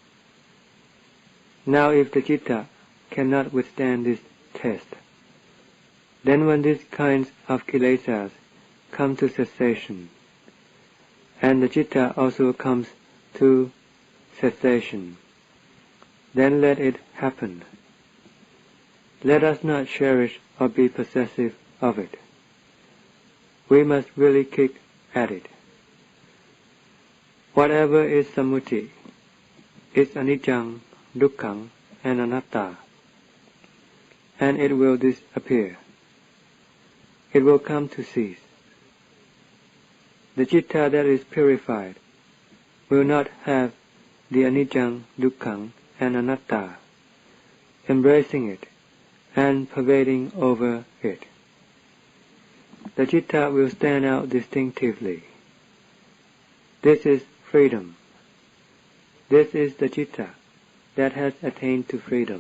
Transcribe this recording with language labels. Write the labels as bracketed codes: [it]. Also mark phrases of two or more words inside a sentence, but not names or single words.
[en] Now if the citta cannot withstand this test, then when these kinds of kilesas come to cessation, and the citta also comes to cessation, then let it happen. Let us not cherish or be possessive of it. We must really kick at it. Whatever is sammuti is [pi] anicca, dukkha, [en] and anatta, and it will disappear. It will come to cease. The citta that is purified will not have the [pi] anicca, dukkha, [en] and anatta embracing it and pervading over it. The citta will stand out distinctively. This is freedom. This is the citta that has attained to freedom.